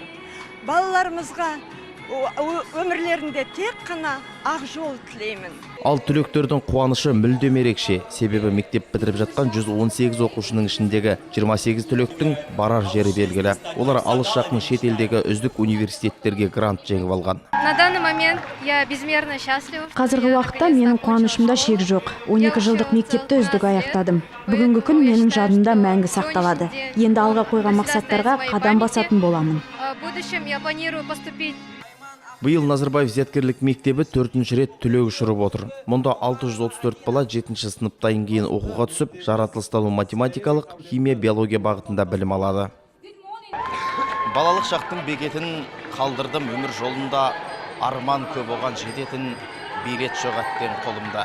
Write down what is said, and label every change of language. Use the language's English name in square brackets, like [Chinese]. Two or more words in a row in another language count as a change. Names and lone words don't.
[Kazakh] Балаларымызға өмірлерінде тек қана ақ жол тілеймін. Ал түлектердің қуанышы мүлдем ерекше. Себебі мектеп бітіріп жатқан 118 оқушының ішіндегі 28 түлектің барар жері белгілі. Олар алыс жақын шетелдегі үздік университеттерге грант жеңіп алған. [Russian] На данный момент я безмерно счастлива. [Kazakh] Қазіргі уақытта менің қуанышымда шек жоқ. 12 жылдық мектепті үздік аяқтадым. Бүгінгі күн менің жадымда мәңгі сақталады. Енді алға қойған мақсаттарға қадам басатын боламын. [Russian] В будущем я планирую поступить. [Kazakh] Биыл Назарбаев зияткерлік мектебі 4-ші рет түлек ұшырып отыр. Мұнда 634 бала 7-ші сыныптан кейін оқуға түсіп, жаратылыстану математикалық, химия, биология бағытында білім алады. Балалық шақтың бекетін қалдырдым өмір жолында, арман көп оған жететін билет жоқ әттен қолымда.